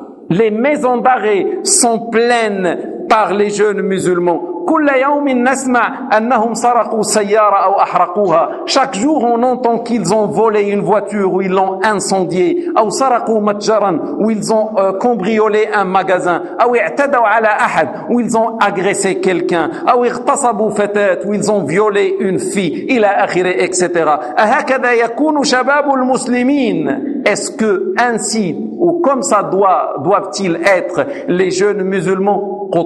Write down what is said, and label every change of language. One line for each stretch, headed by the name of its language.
French: Les maisons d'arrêt sont pleines par les jeunes musulmans.
Arabic: كل يوم نسمع أنهم سرقوا سيارة أو أحرقوها.
French: Chaque jour on entend qu'ils ont volé une voiture ou ils l'ont incendiée.
Arabic: أو سرقوا متجرا
French: ou ils ont cambriolé un magasin.
Arabic: أو اعتدوا على أحد
French: ou ils ont agressé quelqu'un.
Arabic: أو اغتصبوا فتاة
French: ou ils ont violé une fille.
Arabic: إلى آخره etc. أهكذا يكون شباب المسلمين.
French: Est-ce que ainsi ou comme ça doivent-ils être les jeunes musulmans?